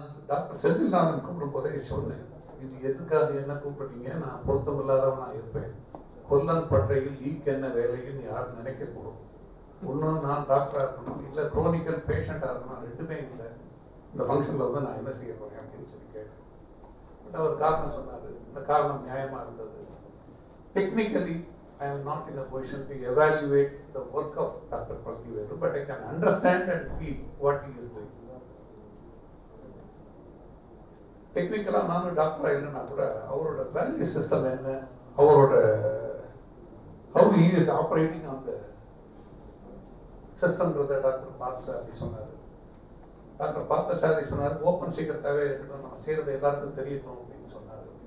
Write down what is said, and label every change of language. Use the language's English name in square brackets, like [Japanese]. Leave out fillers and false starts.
[Tamil] Doctor Senthilnathan கூப்பிடும் போதே சொன்னேன், இது எதுக்காக என்ன கூப்பிட்டீங்க, நான் பொருத்தமில்லாதவனா இருப்பேன், கொல்லன் பட்டையில் ஈக்கு என்ன வேலைன்னு யாரும் நினைக்கக்கூடும். ஒன்று நான் டாக்டராக இருக்கணும், இல்லை குரோனிக்கல் பேஷண்ட்டாக இருக்கணும், ரெண்டுமே இல்லை. இந்த ஃபங்க்ஷனில் வந்து நான் என்ன செய்ய போகிறேன் அப்படின்னு சொல்லி கேட்டேன். பட் அவர் காரணம் சொன்னார். இந்த காரணம் நியாயமாக இருந்தது. [English] Technically I am not in a position to evaluate the work of Dr. Palniveru, but I can understand and feel what he is doing. [Tamil] டெக்னிக்கலாக நானும் டாக்டராக இல்லைன்னா கூட அவரோட வேல்யூ சிஸ்டம் என்ன, அவரோட how he is operating on the சிஸ்டம்ன்றதை doctor Parthasarathy சொன்னார். Doctor Parthasarathy சொன்னார், ஓப்பன் சீக்ரெட்டாகவே இருக்கட்டும், நம்ம செய்கிறது எல்லாருக்கும் தெரியணும் அப்படின்னு சொன்னார்.